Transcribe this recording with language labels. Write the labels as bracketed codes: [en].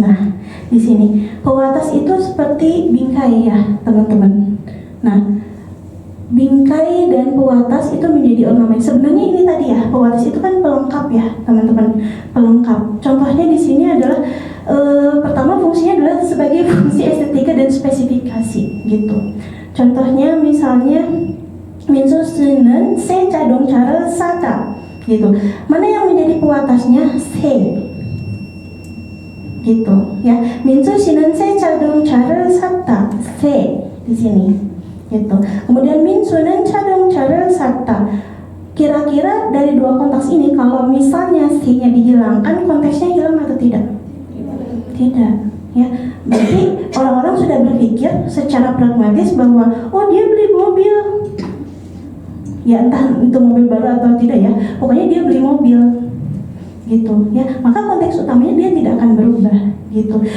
[id] Nah di sini pewatas itu seperti bingkai ya teman-teman. Nah bingkai dan pewatas itu menjadi ornamen. Sebenarnya ini tadi ya, pewatas itu kan pelengkap ya teman-teman, pelengkap. Contohnya di sini adalah pertama fungsinya adalah sebagai fungsi estetika dan spesifikasi gitu. Contohnya misalnya [ko] 민소스는 새 자동차를 사다 [id] gitu. Mana yang menjadi pewatasnya? 새 gitu ya. [ko] 민소씨는 새 자동차를 샀다. [id] 새 di sini gitu. Kemudian [ko] 민수는 자동차를 샀다. [id] Kira-kira dari dua konteks ini kalau misalnya 새-nya dihilangkan, konteksnya hilang atau tidak? Tidak ya. Berarti orang-orang sudah berpikir secara pragmatis bahwa oh dia beli mobil ya, entah itu mobil baru atau tidak ya, pokoknya dia beli mobil gitu ya, maka konteks utamanya dia tidak akan berubah gitu.